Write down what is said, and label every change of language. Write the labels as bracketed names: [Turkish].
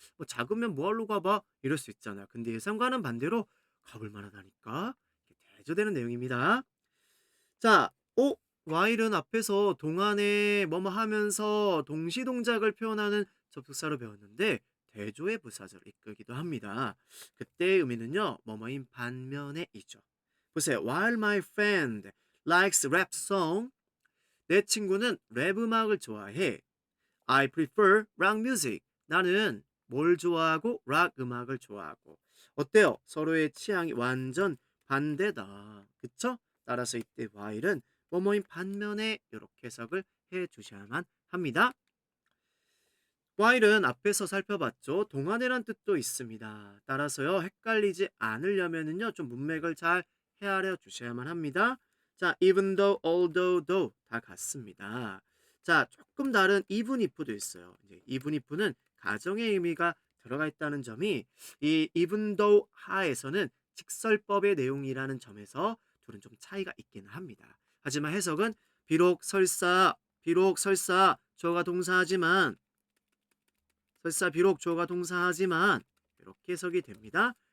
[Korean] 뭐 작으면 뭐하러 가봐 이럴 수 있잖아. 근데 예상과는 반대로 가볼 만하다니까 이렇게 대조되는 내용입니다. 자, while은 앞에서 동안에 뭐뭐 하면서 동시 동작을 표현하는 접속사로 배웠는데 대조의 부사절 이끌기도 합니다. 그때 의미는요. 뭐뭐인 반면에이죠. 보세요. [English] While my friend likes rap song. [Korean] 내 친구는 랩 음악을 좋아해. [English] I prefer rock music. [Korean] 나는 뭘 좋아하고 락 음악을 좋아하고. 어때요? 서로의 취향이 완전 반대다. 그쵸? 따라서 이때 while은 뭐뭐인 반면에 이렇게 해석을 해 주셔야만 합니다. while은 앞에서 살펴봤죠. 동안이란 뜻도 있습니다. 따라서요, 헷갈리지 않으려면은요, 좀 문맥을 잘 헤아려 주셔야만 합니다. 자, even though, although, though 다 같습니다. 자, 조금 다른 even if도 있어요. 이제 even if는 가정의 의미가 들어가 있다는 점이 이 even though 하에서는 직설법의 내용이라는 점에서 둘은 좀 차이가 있기는 합니다. 하지만 해석은 비록 설사 주어가 동사하지만 설사 비록 주어가 동사하지만 이렇게 해석이 됩니다.